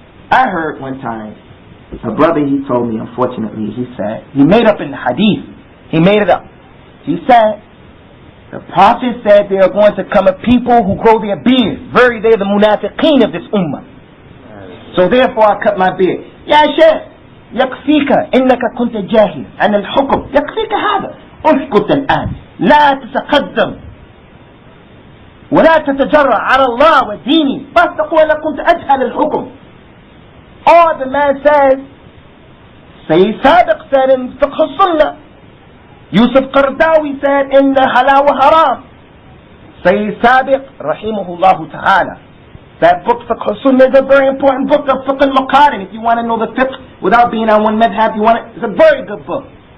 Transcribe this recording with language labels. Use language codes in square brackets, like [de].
[en] I heard one time, a brother, he told me, unfortunately, he said, he made up in the hadith, he made it up. He said, the Prophet said there are going to come a people who grow their beards. Very, they're the munafiqeen of this ummah. So therefore I cut my beard. [ar] يا شيخ يكفيك إنك كنت جاهل عن الحكم يكفيك هذا اسكت الآن لا تتقدم ولا تتجرأ على الله وديني بس تقول أنا كنت أجهل الحكم. [en] Or the man says, Sayyid Sadiq said in Fiqh al-Sunnah, Yusuf Qardawi said in the Halal wa Haram, Sayyid Sadiq rahimahullah ta'ala. That book, Fiqh al-Sunnah, is a very important book of Fiqh al-Maqarin. If you want to know the fiqh without being on one madhab, it's a very good book.